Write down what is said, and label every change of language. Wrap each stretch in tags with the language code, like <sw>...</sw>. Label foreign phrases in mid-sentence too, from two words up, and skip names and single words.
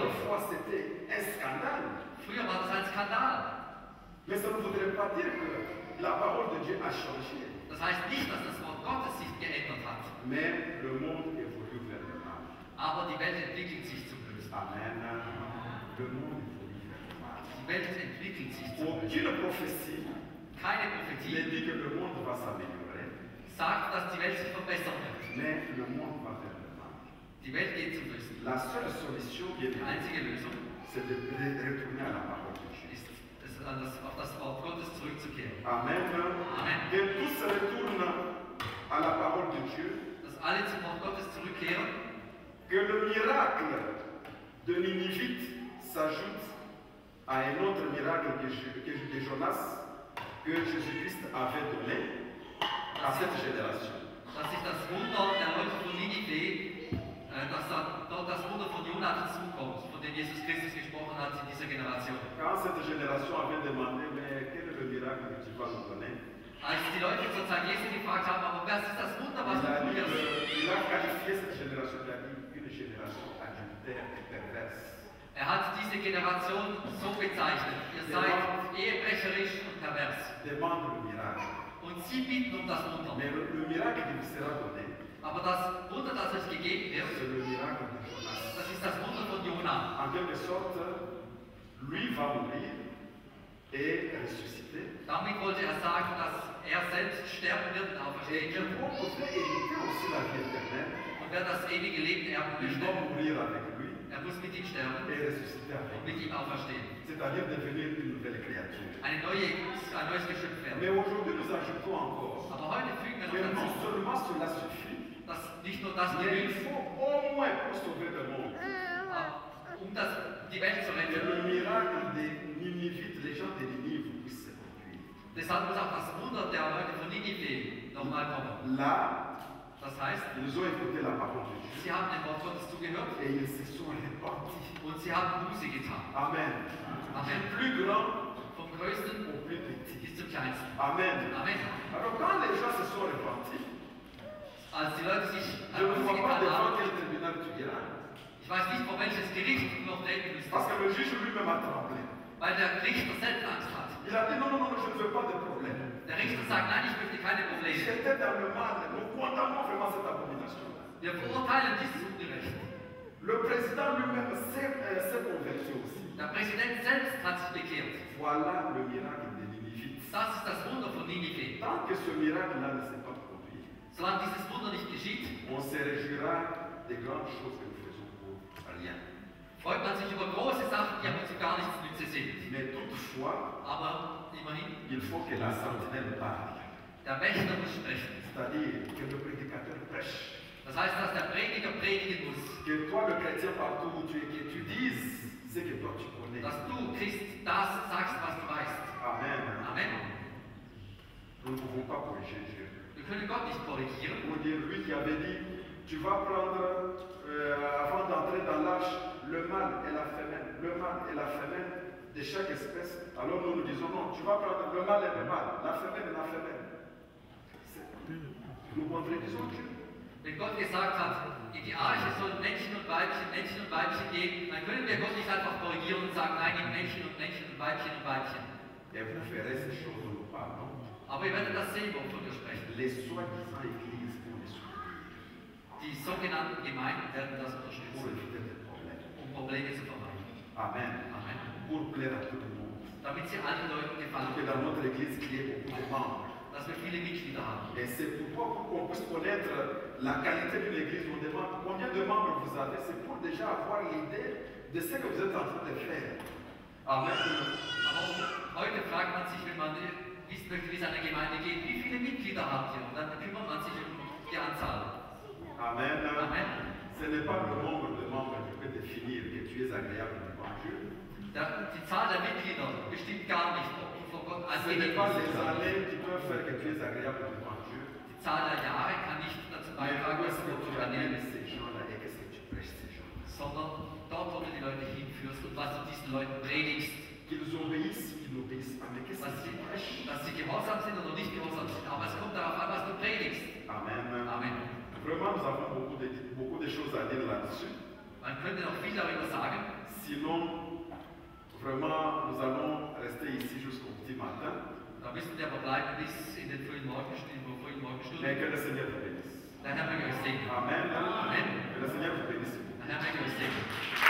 <fr>autrefois c'était un scandale.</fr> <de>früher war das ein Skandal.</de> <fr>Mais ça ne voudrait pas dire que la parole de Dieu a changé.</fr> <de>Das heißt nicht, dass das Wort Gottes sich geändert hat.</de> <fr>Mais le monde évolue vers le mal.</fr> <de>Aber die Welt entwickelt sich zum Bösen. Amen.</de> <fr>Le monde évolue vers le mal.</fr> <de>Die Welt entwickelt sich zum Bösen.</de> <fr>Aucune prophétie</fr> <de>Keine</de> <fr>ne</fr> <de>Prophetie</de> <fr>dit que le monde va s'améliorer,</fr> <de>sagt, dass die Welt sich verbessern wird.</de> <fr>mais le monde va vers le mal.</fr> <de>Die Welt geht zum Bösen.</de> <fr>La seule solution, bien</fr> <de>Die</de> <fr>aimé,</fr> <de>einzige Lösung</de> <fr>c'est de retourner à la parole de Dieu.</fr> <de>ist, auf das Wort Gottes zurückzukehren. Amen. Amen.</de> <fr>Que tous retournent à la parole de Dieu.</fr> <de>Dass alle zum Wort Gottes zurückkehren,</de> <fr>Que le miracle de Ninivite s'ajoute à un autre miracle que Jonas, que Jésus-Christ avait donné à cette génération.</fr> <de>dass sich das Wunder der Leute von Ninive, dass dann dort das Wunder von Jona dazukommt, von dem Jesus Christus gesprochen hat in dieser Generation.</de> <fr>Quand cette génération avait demandé, mais quel est le miracle que tu vas nous donner?</fr> <de>Als die Leute zur Zeit Jesu gefragt haben, aber was ist das Wunder, was du tun wirst?</de> <fr>Il a qualifié cette génération, il a dit une génération adultère et perverse.</fr> <de>Hat diese Generation so bezeichnet. Ihr seid ehebrecherisch und pervers.</de> <fr>Demande le miracle.</fr> <de>Und sie bitten um das Wunder.</de> <fr>Mais le miracle qui vous sera donné,</fr> <de>Aber das Wunder, das euch gegeben wird,</de> <fr>c'est le miracle de Jonas.</fr> <de>das ist das Wunder von Jona.</de> <fr>En quelque sorte, lui va mourir et ressusciter.</fr> <de>Damit wollte er sagen, dass er selbst sterben wird und auferstehen</de> <fr>Et que</fr> <de>wird.</de> <fr>pour pouvait hériter aussi la vie éternelle,</fr> <de>Und wer das ewige Leben erben</de> <fr>il</fr> <de>möchte,</de> <fr>doit mourir avec lui</fr> <de>er muss mit ihm sterben</de> <fr>et ressusciter avec</fr> <de>und</de> <fr>lui.</fr> <de>mit ihm auferstehen.</de> <fr>C'est-à-dire devenir une nouvelle créature.</fr> <de>Ein neues Geschöpf</de> <fr>Mais</fr> <de>werden.</de> <fr>aujourd'hui, nous ajoutons encore</fr> <de>Aber heute fügen wir</de> <fr>que</fr> <de>noch</de> <fr>non</fr> <de>dazu,</de> <fr>seulement cela suffit,</fr> <de>dass nicht nur das</de> <fr>mais il</fr> <de>genügt,</de> <fr>faut au moins pour sauver le monde.</fr> <de>um die Welt zu</de> <fr>Que</fr> <de>retten,</de> <fr>le miracle des Ninivites, les gens de Ninive puissent</fr> <de>Deshalb muss auch das Wunder der Leute von Ninive nochmal kommen.</de> <fr>Là,</fr> <de>Das heißt,</de> <fr>ils ont écouté la parole de Dieu</fr> <de>sie haben dem Wort Gottes zugehört</de> <fr>et ils se sont repentis.</fr> <de>und sie haben Buße getan. Amen. Amen.</de> <fr>Du plus grand</fr> <de>Vom Größten</de> <fr>au plus petit.</fr> <de>bis zum Kleinsten. Amen. Amen.</de> <fr>Alors quand les gens se sont repentis,</fr> <de>Als die Leute sich</de> <fr>je ne</fr> <de>Buße</de> <fr>vois pas</fr> <de>getan</de> <fr>devant</fr> <de>haben,</de> <fr>quel tribunal tu iras.</fr> <de>ich weiß nicht, vor welches Gericht du noch treten müsstest,</de> <fr>Parce que le juge lui-même a tremblé.</fr> <de>weil der Richter selbst Angst hat.</de> <fr>Il a dit non, non, non, je ne veux pas de problème.</fr> <de>Der Richter sagt, nein, ich möchte keine Probleme.</de> <fr>J'étais dans le mal, nous condamnons vraiment cette abomination.</fr> <de>Wir verurteilen dieses Unrecht.</de> <fr>Le président lui-même s'est converti aussi.</fr> <de>Der Präsident selbst hat sich bekehrt.</de> <fr>Voilà le miracle de Ninive.</fr> <de>Das ist das Wunder von Ninive.</de> <fr>Tant que ce miracle-là ne s'est pas produit,</fr> <de>Solange dieses Wunder nicht geschieht,</de> <fr>on se réjouira des grandes choses que nous faisons pour rien.</fr> <de>freut man sich über große Sachen, die aber zu gar nichts nütze sind.</de> <fr>Mais toutefois,</fr> <de>Aber immerhin,</de> <fr>il faut que la sentinelle parle.</fr> <de>der Wächter muss sprechen.</de> <fr>C'est-à-dire que le prédicateur prêche.</fr> <de>Das heißt, dass der Prediger predigen muss.</de> <fr>Que toi, le chrétien, partout où tu es, que tu dises ce que toi tu connais.</fr> <de>Dass du, Christ, das sagst, was du weißt. Amen. Amen.</de> <fr>Nous ne pouvons pas corriger Dieu.</fr> <de>Wir können Gott nicht korrigieren.</de> <fr>Pour dire, lui qui avait dit, tu vas prendre, avant d'entrer dans l'arche, le mâle et la femelle. Le mâle et la femelle de chaque espèce. Alors nous nous disons, non, tu vas prendre le mâle et le mâle, la femelle et la femelle. Nous contredisons Dieu.</fr> <de>Wenn Gott gesagt hat, in die Arche sollen Männchen und Weibchen gehen, dann können wir Gott nicht einfach korrigieren und sagen, nein, in Männchen und Weibchen und Weibchen.</de> <fr>Et vous ferez ces choses où nous parlons.</fr> <de>Aber ihr werdet das sehen, wovon wir sprechen.</de> <fr>Les soi-disant églises vont les soutenir</fr> <de>Die sogenannten Gemeinden werden das</de> <fr>pour</fr> <de>unterstützen,</de> <fr>éviter des problèmes.</fr> <de>um Probleme zu vermeiden. Amen. Amen.</de> <fr>Pour plaire à tout le monde.</fr> <de>Damit sie allen Leuten gefallen,</de> <fr>Que dans notre église, il y ait beaucoup de membres.</fr> <de>dass wir viele Mitglieder haben.</de> <fr>Et c'est pourquoi, pour qu'on puisse connaître la qualité d'une église, on demande combien de membres vous avez. C'est pour déjà avoir l'idée de ce que vous êtes en train de faire. Amen.</fr> <de>Aber heute fragt man sich, wenn man wissen möchte, wie es einer Gemeinde geht, wie viele Mitglieder habt ihr? Und dann kümmert man sich um die Anzahl. Amen. Amen.</de> <fr>Ce n'est pas le nombre de membres qui peut définir que tu es agréable devant Dieu.</fr> <de>Die Zahl der Mitglieder bestimmt gar nicht, ob du vor Gott</de> <fr>Ce</fr> <de>angenehm</de> <fr>n'est pas</fr> <de>bist.</de> <fr>les années qui peuvent faire que tu es agréable devant Dieu.</fr> <de>Die Zahl der Jahre kann nicht dazu</de> <fr>Mais</fr> <de>beitragen,</de> <fr>où</fr> <de>dass</de> <fr>est-ce</fr> <de>du</de> <fr>que</fr> <de>Gott</de> <fr>tu amènes</fr> <de>annehmen,</de> <fr>ces gens-là et qu'est-ce que tu prêches ces gens-là?</fr> <de>sondern dort, wo du die Leute hinführst und was du diesen Leuten predigst.</de> <fr>Qu'ils obéissent ou qu'ils n'obéissent pas. Mais qu'est-ce que tu prêches?</fr> <de>Dass sie gehorsam sind oder nicht gehorsam sind. Aber es kommt darauf an, was du predigst. Amen. Amen.</de> <fr>Vraiment, nous avons beaucoup de choses à dire là-dessus.</fr> <de>Man könnte noch viel darüber sagen.</de> <fr>Sinon, vraiment, nous allons rester ici jusqu'au petit matin.</fr> <de>Da müssen wir aber bleiben bis in den frühen Morgenstunden.</de> <fr>Mais que le Seigneur te bénisse.</fr> <de>Der Herr möge euch segnen. Amen. Amen.</de> <fr>Que le Seigneur te bénisse.</fr> <de>Der Herr möge euch segnen.</de>